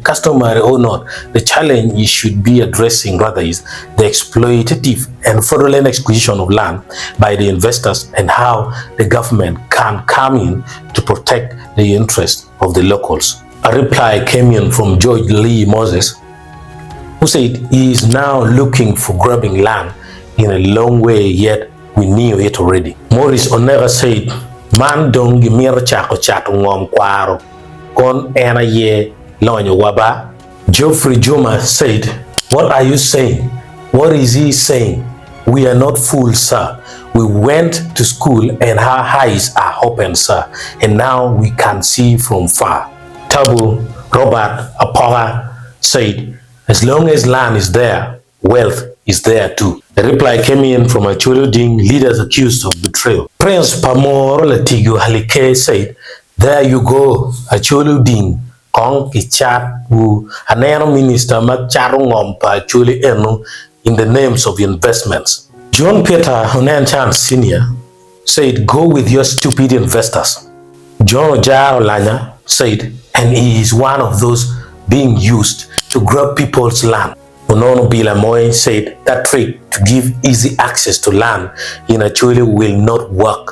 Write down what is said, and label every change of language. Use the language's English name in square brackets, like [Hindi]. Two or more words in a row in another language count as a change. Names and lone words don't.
[English] Customary or not, the challenge you should be addressing rather is the exploitative and fraudulent acquisition of land by the investors and how the government can come in to protect the interests of the locals. A reply came in from George Lee Moses, who said he is now looking for grabbing land in a long way, yet we knew it already. Maurice Onega said, [Acoli] man dong Gimara chako chato ngom kwaro kon ena ye lonyo waba. [English] Geoffrey Juma said, what are you saying? What is he saying? We are not fools, sir. We went to school and our eyes are open, sir, and now we can see from far. Tabu Robert Apoga said, as long as land is there, wealth is there too. The reply came in from Acholi Ding, leaders accused of betrayal. Prince Pamoro Latigo Halike said, there you go, Acholi Ding, Kong Kichat, who an minister Macharungom Pa Acholi Enu in the names of investments. John Peter Honanchan Sr. said, go with your stupid investors. John Ojara Lanya said, and he is one of those being used to grab people's land. Onono Bilamoy said that trick to give easy access to land in Acholi will not work.